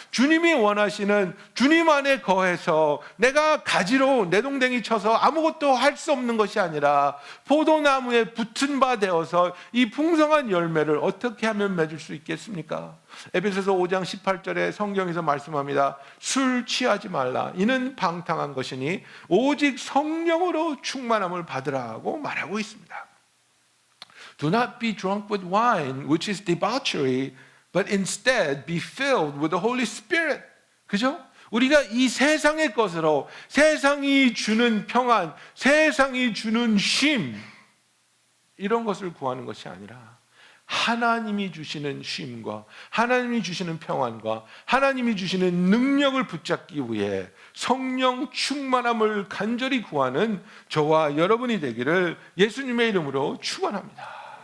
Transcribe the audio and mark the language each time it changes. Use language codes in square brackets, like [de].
[ko] 주님이 원하시는 주님 안에 거해서 내가 가지로 내동댕이 쳐서 아무것도 할 수 없는 것이 아니라 포도나무에 붙은 바 되어서 이 풍성한 열매를 어떻게 하면 맺을 수 있겠습니까? 에베소서 5장 18절에 성경에서 말씀합니다. 술 취하지 말라. 이는 방탕한 것이니 오직 성령으로 충만함을 받으라고 말하고 있습니다. [en] Do not be drunk with wine, which is debauchery, but instead be filled with the Holy Spirit. [ko] 그죠? 우리가 이 세상의 것으로, 세상이 주는 평안, 세상이 주는 쉼, 이런 것을 구하는 것이 아니라 하나님이 주시는 쉼과 하나님이 주시는 평안과 하나님이 주시는 능력을 붙잡기 위해 성령 충만함을 간절히 구하는 저와 여러분이 되기를 예수님의 이름으로 축원합니다.